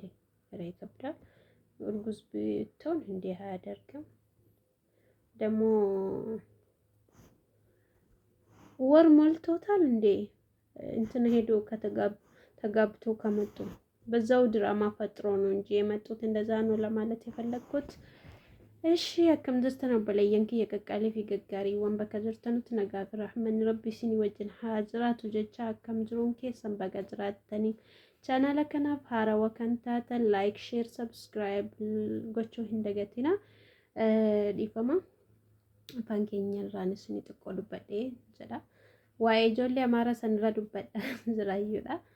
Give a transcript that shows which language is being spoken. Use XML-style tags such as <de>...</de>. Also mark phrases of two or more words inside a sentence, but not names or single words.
<am>ኧረ ይከብዳል። እርጉዝ ብትሆን እንዲህ አያደርግም። ደግሞ ወር ሞልቶታል እንዴ? እንትን ሄዶ ተጋብቶ ከመጡ በዛው ድራማ ፈጥሮ ነው እንጂ የመጡት እንደዛ ነው ለማለት የፈለግኩት። እሺ</am> <om>akkam jirtan obboleeyyan kiyya qaqqaalee fi gaggaariiwwan bakka jirtanutti nagaa fi raaxmanni rabbi isinii wajjin haa jiraatu jecha akkam jiruun keessan baga jiraattanii chaanaala kanaaf haarawaa kan taatan</om> <en>laayik sheer sabskiraayib</en> <om>gochuu hin dagatina. Dhiifama afaan keenya irraan isinii xiqqoo dubbadhee jedha waa'ee ijoollee amaaraa sanirra dubbadha jiraayyuudha.</om>